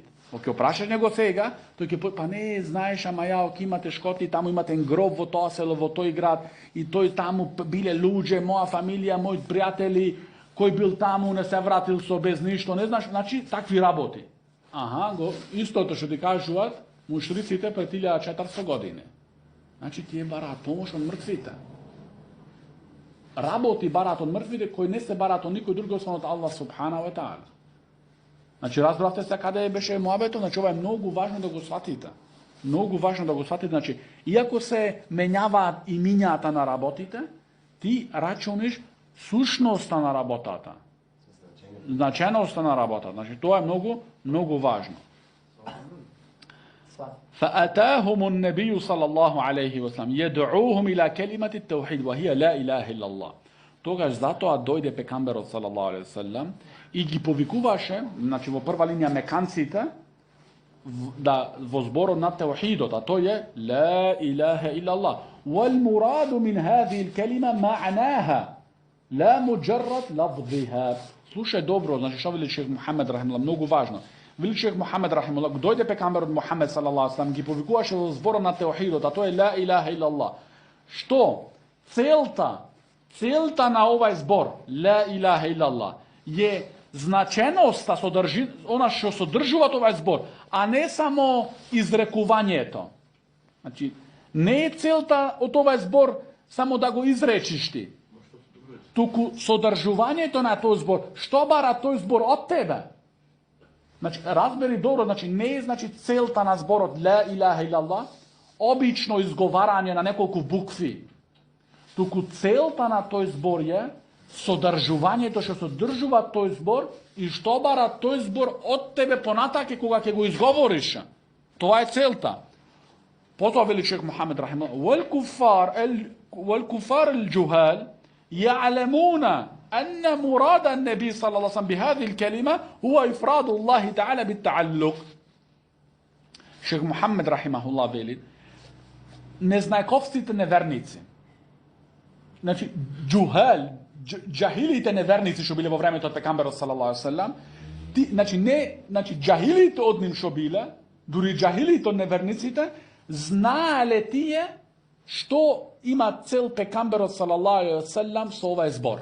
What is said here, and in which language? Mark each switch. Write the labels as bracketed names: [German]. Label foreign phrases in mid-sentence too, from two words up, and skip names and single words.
[Macedonian] Оке опрашаш него сега, тој ќе па не, знаеш, ама ја, оке имате шкоти, таму имате гроб во тоа село, во тој град, и тој таму биле луѓе, моја фамилија, мои пријатели, кој бил таму, не се вратил со без ништо, не знаеш, значи, такви работи. Истото што ти кажуваат, мушриците пред 1400 години. Значи, тие бараат помош од мртвите. Работи бараат од мртвите, кои не се бараат од никој друг, освен од [Arabic] الله سبحانه وتعالى. [Macedonian] Значи, разбравте се каде беше муабетот, значи, ова е многу важно да го сватите. Многу важно да го сватите, значи, иако се менјаваат имињата на работите, ти рачуниш сушноста на работата. Значеноста на работата. Значи, тоа е многу, многу важно. [Arabic] فأتاهم النبي صلى الله عليه وسلم يدعوهم إلى كلمة التوحيد وهي لا إله إلا الله. [Macedonian] Тогаш затоа дојде пекамберот [Arabic] صلى الله عليه وسلم [Macedonian] и ги повикуваше, значи во прва линија меканците, да во зборот на теухидот, а тој е [Arabic] لا إله إلا الله. والمراد من هذه الكلمة معناها لا مجرد لفظها. [Macedonian] Слушај добро, значи што вели шех Мухамед рахимуллах, многу важно. Вели шех Мухамед рахимуллах, дојде пекамберот Мухамед [Arabic] صلى الله عليه وسلم, [Macedonian] ги повикуваше во зборот на теухидот, а тој е [Arabic] لا إله إلا الله. [Macedonian] Што целта на овај збор, [Arabic] لا إله إلا الله, [Macedonian] е значеноста, она што содржува овај збор, а не само изрекувањето. Значи, не е целта од овај збор само да го изречиш ти, туку содржувањето на тој збор. Што бара тој збор од тебе? Значи, разбери добро, значи не е целта на зборот [Arabic] لا إله إلا الله, [Macedonian] обично изговарање на неколку букви. Туку целта на тој збор е содржувањето што содржува тој збор и што бара тој збор од тебе понатаке кога ќе го изговориш. Тоа е целта. Потоа вели шех Мухамед рахимахуллах, [Arabic] والكفار الجهال يعلمون أن مراد النبي صلى الله عليه وسلم بهذه الكلمة هو إفراد الله تعالى بالتعلق. شيخ محمد رحمه الله [Macedonian] вели, незнајковците неверници, значи джахилите неверници што биле во времето од пекамберот [Arabic] صلى الله عليه وسلم, [Macedonian] значи джахилите од ним што биле, дури джахилите од неверниците, знаеле тие што има цел пекамберот [Arabic] صلى الله عليه وسلم [Macedonian] со овај збор.